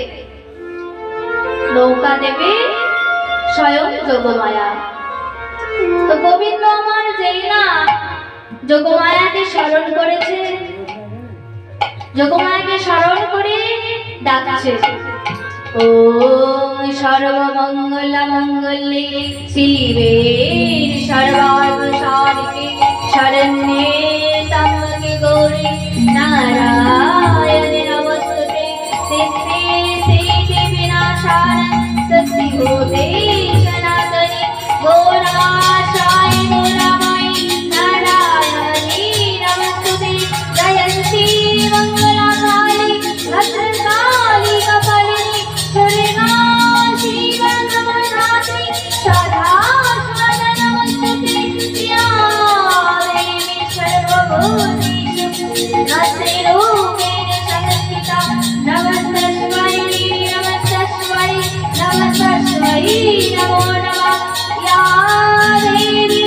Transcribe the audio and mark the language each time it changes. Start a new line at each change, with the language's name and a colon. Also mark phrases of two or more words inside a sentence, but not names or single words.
Bangla: নৌকা দেবে স্বয়ং যোগমায়া। তো গোবিন্দ আমার যেই না যোগমায়াকে স্মরণ করেছে, যোগমায়াকে স্মরণ করে ডাকছে,
Sanskrit: ওম সর্বমঙ্গল মঙ্গলে শিবে সর্বার্থ সাধিকে শরণ্যে ত্র্যম্বকে গৌরি নারায়ণে নমস্তুতে সিদ্ধে সিদ্ধি বিনাশায় সত্যিভূতে সনাতনে গৌরাশায় গৌরাময়ী নারায়ণী নমস্তুতে জয়ন্তি মঙ্গলাকালী ভদ্রকালী কপালিনী দুর্गा শিব নমস্তে সদা সদা নমস্তুতে या देवी सर्वभूतेषु नमस्तेरूपेण संस्थिता नमस्तस्मै नमस्तस्मै नमस्तस्मै नमो नमः या देवी